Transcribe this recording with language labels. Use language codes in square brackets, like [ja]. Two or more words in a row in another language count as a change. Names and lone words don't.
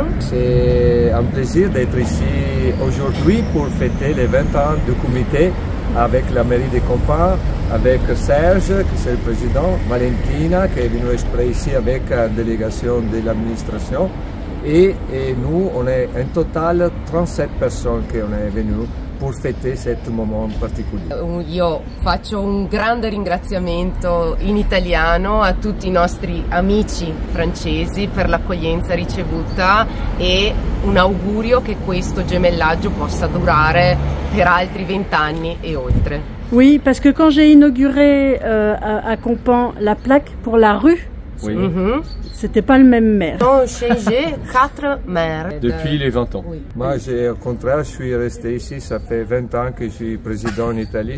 [fr] C'est un plaisir d'être ici aujourd'hui pour fêter les 20 ans du comité avec la mairie de Compans, avec Serge, qui est le président, Valentina, qui est venue exprès ici avec la délégation de l'administration. Et nous, on est en total 37 personnes qui on est venues pour fêter [it] questo momento particolare. Io faccio un grande ringraziamento in italiano a tutti i nostri amici francesi per l'accoglienza ricevuta e un augurio che questo gemellaggio possa durare per altri 20 anni et oltre. [fr] Oui, parce que quand j'ai inauguré à Compans la plaque pour la rue, oui. C'était pas le même maire. On a changé 4 maires. Depuis les 20 ans. Oui. Moi, au contraire, je suis resté ici, ça fait 20 ans que je suis président en Italie.